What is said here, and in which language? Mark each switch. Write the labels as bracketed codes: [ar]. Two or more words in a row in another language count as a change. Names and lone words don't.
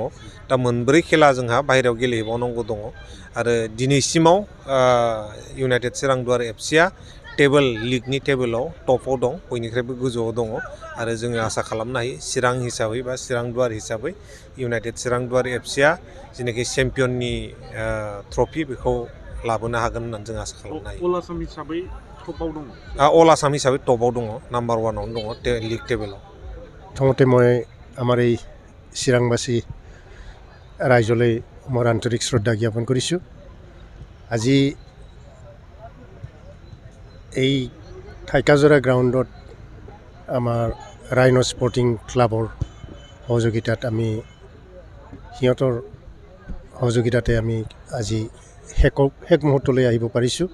[brx] दा 4 खेला जोंहा बाहेरायाव गेलेहैबावनांगौ दङ आरो दिनैसिमाव इउनाइटेड चिरां दुवार एफसीआ लिगनि टेबोलाव टपआव दं, बयनिख्रुइबो गोजौआव दङ आरो जोङो आसा खालामनो हायो चिरां हिसाबै बा चिरां दुवार हिसाबै इउनाइटेड चिरां दुवार एफसीआ जेनाखि चेम्पियननि ट्रफि बेखौ लाबोनो हागोन होननानै जों आसा खालामनो हायो। [en] All Assam [brx] हिसाबै टपआव दङ। [en] All Assam [brx] हिसाबै टपआव दङ, नाम्बार 1आवनो दङ लिग टेबोलाव। [as] প্ৰথমতে মই আমাৰ এই চিৰাংবাসী ৰাইজলৈ মোৰ আন্তৰিক শ্ৰদ্ধা জ্ঞাপন কৰিছোঁ। আজি এই থাইকাজৰা গ্ৰাউণ্ডত আমাৰ ৰাইন' স্পৰ্টিং ক্লাবৰ সহযোগিতাত সিহঁতৰ সহযোগিতাতে আমি আজি শেষ মুহূৰ্তলৈ আহিব পাৰিছোঁ।